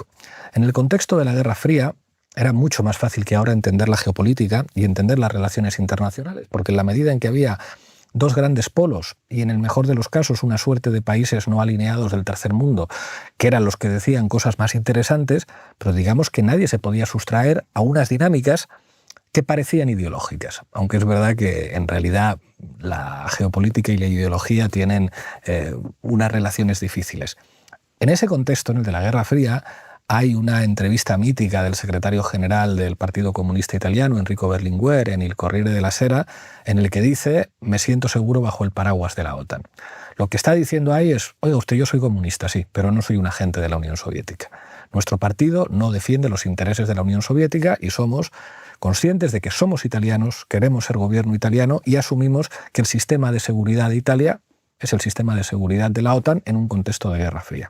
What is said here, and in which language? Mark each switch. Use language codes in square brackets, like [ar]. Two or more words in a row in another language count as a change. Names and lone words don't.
[es] En el contexto de la Guerra Fría, era mucho más fácil que ahora entender la geopolítica y entender las relaciones internacionales, porque en la medida en que había dos grandes polos y en el mejor de los casos una suerte de países no alineados del tercer mundo, que eran los que decían cosas más interesantes, pero digamos que nadie se podía sustraer a unas dinámicas que parecían ideológicas, aunque es verdad que en realidad la geopolítica y la ideología tienen unas relaciones difíciles. En ese contexto, en el de la Guerra Fría, hay una entrevista mítica del secretario general del Partido Comunista Italiano, Enrico Berlinguer, en Il Corriere della Sera, en el que dice: me siento seguro bajo el paraguas de la OTAN. Lo que está diciendo ahí es: oiga usted, yo soy comunista, sí, pero no soy un agente de la Unión Soviética. Nuestro partido no defiende los intereses de la Unión Soviética y somos conscientes de que somos italianos, queremos ser gobierno italiano y asumimos que el sistema de seguridad de Italia es el sistema de seguridad de la OTAN en un contexto de Guerra Fría.